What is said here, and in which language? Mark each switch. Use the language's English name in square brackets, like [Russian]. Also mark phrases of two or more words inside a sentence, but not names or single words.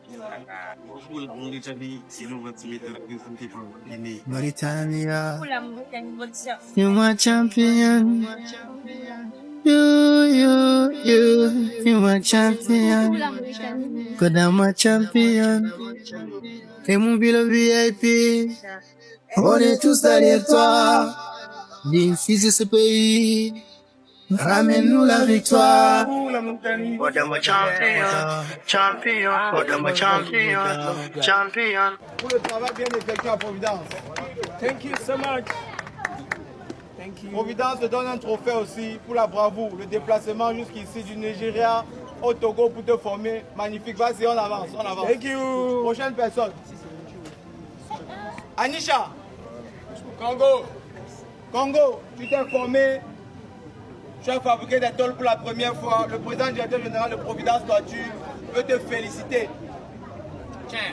[French] Coucou la Mauritanie, c'est nous votre Mauritania, La Mauritanie, [English] you my champion. You my champion. Koda my champion. [French] Et mon ville VIP, on est tous derrière toi. Digne fils de ce pays, ramène-nous la victoire. [English] Koda my champion, champion. Koda my champion, champion. [French] Pour le travail bien effectué à Providence. [English] Thank you so much. [French] Providence te donne un trophée aussi pour la bravoure, le déplacement jusqu'ici du Nigeria au Togo pour te former. Magnifique, vas-y, on avance, on avance. [English] Thank you. [French] Prochaine personne. Anisha. Congo, tu t'es formé. Tu as fabriqué des tôles pour la première fois. Le président directeur général de Providence Toiture veut te féliciter. Tiens.